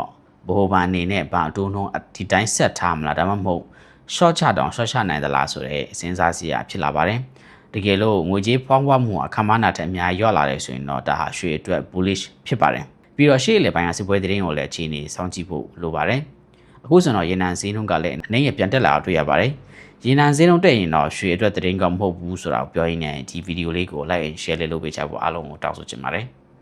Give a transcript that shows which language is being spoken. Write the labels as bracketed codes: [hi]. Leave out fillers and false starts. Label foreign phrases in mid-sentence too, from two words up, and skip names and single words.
[my] ဘိုးဘန်အနေနဲ့ဘာအတိုးနှုန်းဒီတိုင်းဆက်ထားမလားဒါမှမဟုတ် short ချတောင် short ချနိုင်သလားဆိုတဲ့စဉ်းစားစရာဖြစ်လာပါတယ်တကယ်လို့ငွေကြေးဖောင်းပွမှုအခမ်းအနားထက်အများကြီးရော့လာတယ်ဆိုရင်တော့ဒါဟာရွှေအတွက် bullish ဖြစ်ပါတယ်ပြီးတော့ရှေ့လေပိုင်းကစစ်ပွဲသတင်းကိုလည်းအခြေအနေစောင့်ကြည့်ဖို့လိုပါတယ်အခုဆိုတော့ရေနံဈေးနှုန်းကလည်းအနေနဲ့ပြန်တက်လာတွေ့ရပါတယ်ရေနံဈေးနှုန်းတက်ရင်တော့ရွှေအတွက်သတင်းကောင်းမဟုတ်ဘူးဆိုတာကိုပြောရင်းနဲ့ဒီဗီဒီယိုလေးကို [en] like and share [my] လေးလုပ်ပေးချဖို့အားလုံးကိုတောင်းဆိုချင်ပါတယ်